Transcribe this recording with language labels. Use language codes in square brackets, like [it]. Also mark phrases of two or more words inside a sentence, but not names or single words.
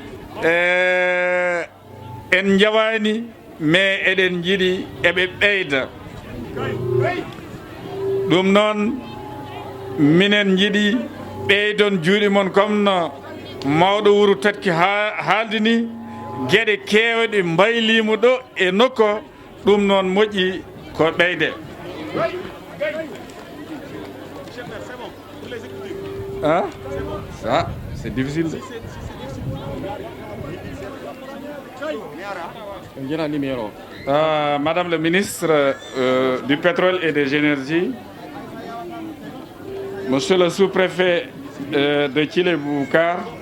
[ff] en jawani mais eɗen jiiɗi eɓe ɓeyda ɗum noon minen jiiɗi ɓeydon juuɗe mon comme no mawɗo wuuro Tatki haaldi ni gueɗe kewɗe mbaylimo ɗo e nokko ɗum noon moƴƴi ko ɓeyde [fr] ça c'est difficile. Madame le ministre du pétrole et des énergies, monsieur le sous-préfet de Thillé-Boubacar,